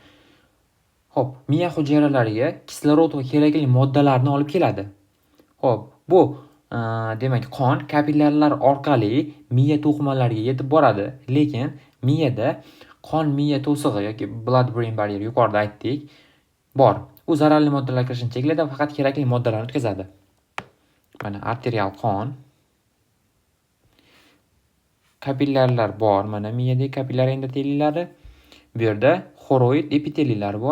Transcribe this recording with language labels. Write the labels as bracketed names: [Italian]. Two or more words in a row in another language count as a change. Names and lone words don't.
[Uzbek] Xo'p, miya hujayralariga kislorod va kerakli moddalarni olib keladi. Xo'p, Bu demak qon kapillyarlar orqali miya to'qimalariga yetib boradi, lekin miyada qon miya to'sig'i yoki [English] blood brain barrier [Uzbek] yuqorida aytdik bor. U zararli moddalar kirishini cheklaydi va faqat kerakli moddalarni o'tkazadi. Mana arterial qon, kapillyarlar bor. Mana miyadagi kapillyar endoteliylari. Bu yerda xoroid epiteliylar bor.